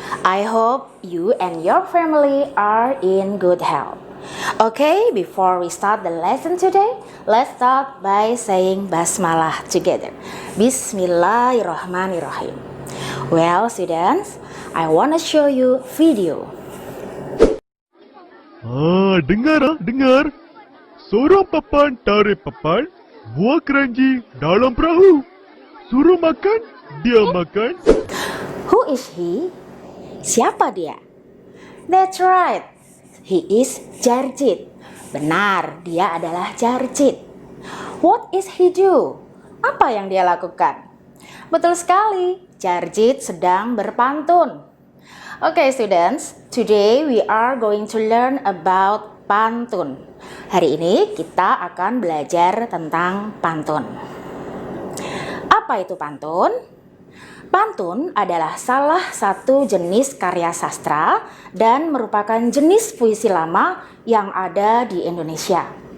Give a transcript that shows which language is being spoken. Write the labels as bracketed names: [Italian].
[English] I hope you and your family are in good health. Okay, before we start the lesson today, let's start by saying basmalah together. Bismillahirrahmanirrahim. Well, students, I want to show you video. [Indonesian] Dengar. Seorang papan tarik papan, buah keranji dalam perahu. Suruh makan, dia makan. [English] Who is he? [Indonesian] Siapa dia? [English] That's right. He is Jarjit. [Indonesian] Benar, dia adalah Jarjit. [English] What is he do? [Indonesian] Apa yang dia lakukan? Betul sekali, Jarjit sedang berpantun. [English] Okay, students, today we are going to learn about pantun. [Indonesian] Hari ini kita akan belajar tentang pantun. Apa itu pantun? Pantun adalah salah satu jenis karya sastra dan merupakan jenis puisi lama yang ada di Indonesia.